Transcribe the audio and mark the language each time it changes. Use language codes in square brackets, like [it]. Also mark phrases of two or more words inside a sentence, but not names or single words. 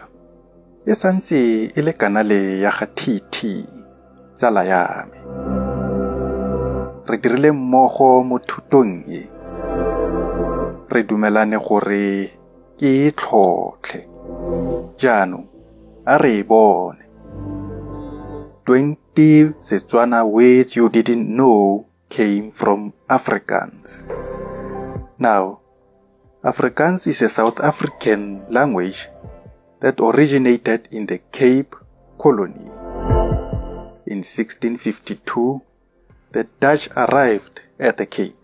[tn] E santse e le kanale ya ga TT, tsala ya me. Re dirile mmogo mo thutong e. Re dumelane gore ke e tlhotlhe. Jaanong, a re e bone. [en] 20 Setswana words you didn't know came from Afrikaans. Now, Afrikaans is a South African language that originated in the Cape Colony. In 1652, the Dutch arrived at the Cape.